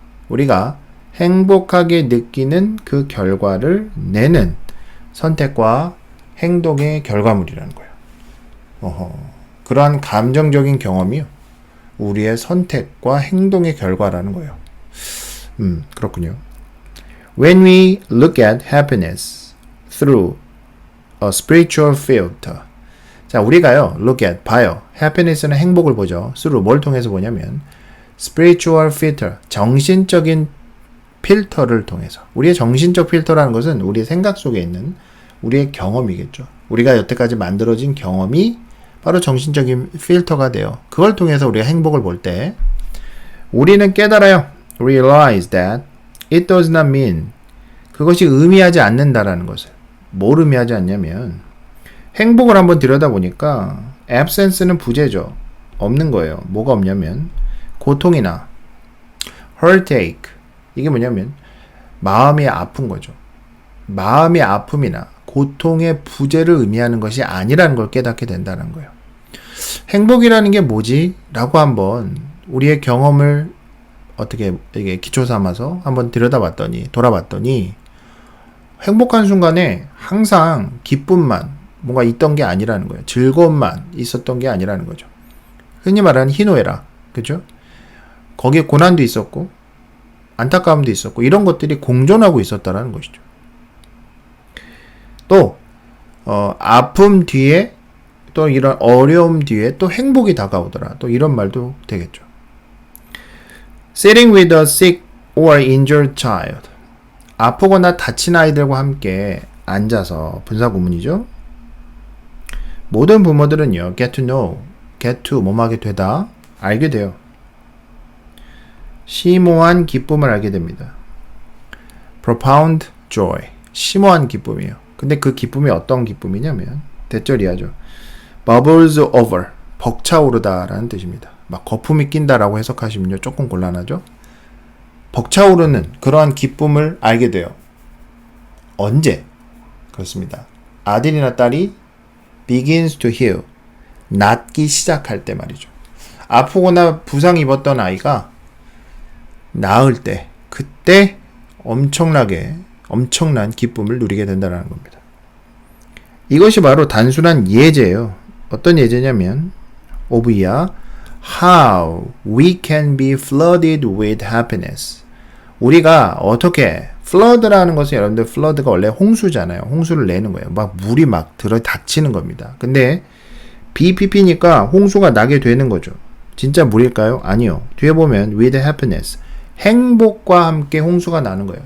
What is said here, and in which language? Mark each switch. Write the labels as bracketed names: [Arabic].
[Korean] 우리가 행복하게 느끼는 그 결과를 내는 선택과 행동의 결과물이라는 거예요. 그러한 감정적인 경험이요. 우리의 선택과 행동의 결과라는 거예요. 그렇군요. [English] When we look at happiness through a spiritual filter. [Korean] 자, 우리가요, [English] look at, [Korean] 봐요. happiness는 행복을 보죠. through, 뭘 통해서 보냐면, [English] spiritual filter, [Korean] 정신적인 필터를 통해서. 우리의 정신적 필터라는 것은 우리의 생각 속에 있는 우리의 경험이겠죠. 우리가 여태까지 만들어진 경험이 바로 정신적인 필터가 돼요. 그걸 통해서 우리가 행복을 볼 때, 우리는 깨달아요. [English] realize that it does not mean [Korean] 그것이 의미하지 않는다라는 것을. 뭘 의미하지 않냐면 행복을 한번 들여다보니까 absence는 부재죠. 없는 거예요. 뭐가 없냐면 고통이나 heartache 이게 뭐냐면 마음이 아픈 거죠. 마음의 아픔이나 고통의 부재를 의미하는 것이 아니라는 걸 깨닫게 된다는 거예요. 행복이라는 게 뭐지? 라고 한번 우리의 경험을 어떻게 이게 기초 삼아서 한번 돌아봤더니 행복한 순간에 항상 기쁨만 뭔가 있던 게 아니라는 거예요. 즐거움만 있었던 게 아니라는 거죠. 흔히 말하는 희노애락, 그죠? 거기에 고난도 있었고 안타까움도 있었고 이런 것들이 공존하고 있었다라는 것이죠. 또 아픔 뒤에 또 이런 어려움 뒤에 또 행복이 다가오더라. 또 이런 말도 되겠죠. [English] Sitting with a sick or injured child. [Korean] 아프거나 다친 아이들과 함께 앉아서 분사구문이죠. 모든 부모들은요, [English] get to know, [Korean] get to 뭐뭐하게 되다, 알게 돼요. 심오한 기쁨을 알게 됩니다. [English] profound joy, [Korean] 심오한 기쁨이에요. 근데 그 기쁨이 어떤 기쁨이냐면 대절이야죠. [English] bubbles over, [Korean] 벅차오르다라는 뜻입니다. 막 거품이 낀다라고 해석하시면요 조금 곤란하죠. 벅차오르는 그러한 기쁨을 알게 돼요. 언제? 그렇습니다. 아들이나 딸이 [English] begins to heal, [Korean] 낫기 시작할 때 말이죠. 아프거나 부상 입었던 아이가 나을 때, 그때 엄청난 기쁨을 누리게 된다는 겁니다. 이것이 바로 단순한 예제예요. [English] 어떤 예제냐면 오브야 how we can be flooded with happiness. [Korean] 우리가 어떻게 flood라는 것은 여러분들 flood가 원래 홍수잖아요. 홍수를 내는 거예요. 막 물이 막 들어 닥치는 겁니다. 근데 BPP니까 홍수가 나게 되는 거죠. 진짜 물일까요? 아니요. 뒤에 보면 [English] with happiness. [Korean] 행복과 함께 홍수가 나는 거예요.